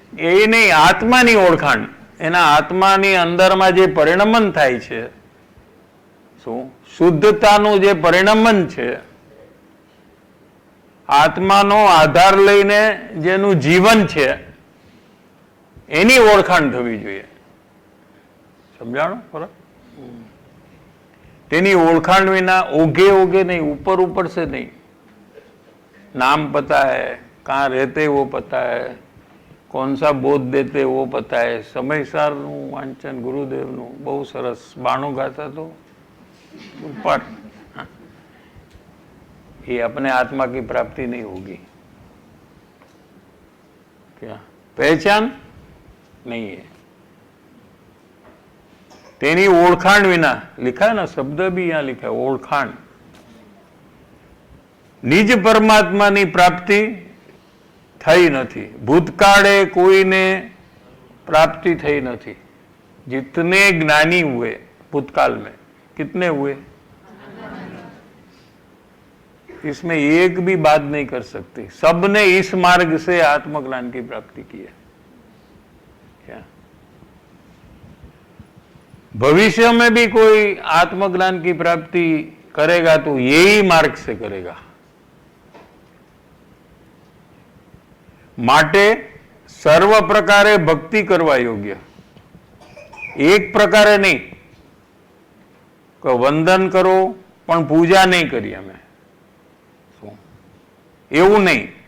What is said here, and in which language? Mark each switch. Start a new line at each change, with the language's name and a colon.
Gujarati: એ નહીં, આત્માની ઓળખાણ, એના આત્માની અંદરમાં જે પરિણમન થાય છે, શું શુદ્ધતાનું જે પરિણમન છે, આત્માનો આધાર લઈને જેનું જીવન છે, એની ઓળખાણ થવી જોઈએ. સમજાણો ફરક? તેની ઓળખાણ વિના ઓઘે ઓઘે નહીં, ઉપર ઉપર
Hindi: से नहीं. नाम पता है, कहाँ रहते वो पता है, कौन सा बोध देते वो पता है.
Gujarati: સમયસારનું વાંચન ગુરુદેવનું બહુ સરસ. બાણું ગાતા તો ઉપર.
Hindi: ये अपने आत्मा की प्राप्ति नहीं होगी. क्या पहचान नहीं है.
Gujarati: तेनी ओळखाण विना,
Hindi: लिखा है ना, शब्द भी यहाँ लिखा है, ओळखाण. निज परमात्मा
Gujarati: ની પ્રાપ્તિ થઈ નથી. ભૂતકાળે કોઈને प्राप्ति થઈ નથી.
Hindi: जितने ज्ञानी हुए भूतकाल में, कितने हुए? इसमें एक भी बात नहीं कर सकती. सबने इस मार्ग से आत्मज्ञान की प्राप्ति की है. क्या भविष्य में भी कोई आत्मज्ञान की प्राप्ति करेगा तो यही मार्ग से करेगा।
Gujarati: માટે સર્વ પ્રકારે ભક્તિ કરવા યોગ્ય, એક પ્રકારે નહીં કે વંદન કરો પણ પૂજા નહીં કરી અમે, એવું નહીં.